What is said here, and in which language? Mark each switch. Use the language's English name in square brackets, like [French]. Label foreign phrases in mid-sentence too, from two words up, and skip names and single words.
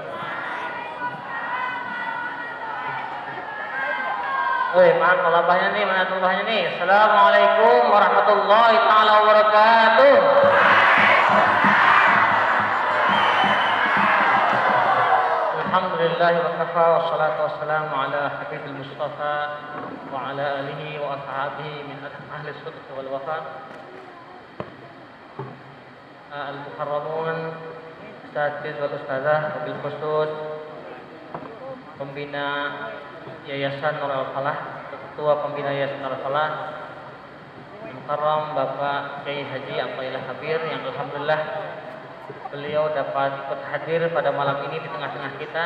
[Indonesian] Mana tolabahnya nih? Mana tolabahnya nih? [Arabic] السلام عليكم ورحمة الله تعالى وبركاته. الحمد لله وكفى والصلاة والسلام على حبيب المصطفى وعلى آله وأصحابه من أهل الصدق والوفاء. المكرمون, أستاذ والأستاذة وبالخصوص [Indonesian] Pembina Yayasan Nur Al-Falah, Ketua Pembina Yayasan Nur Al-Falah, Mukarram Bapak Kiai Haji Aqailah Kabir, yang alhamdulillah beliau dapat ikut hadir pada malam ini di tengah-tengah kita.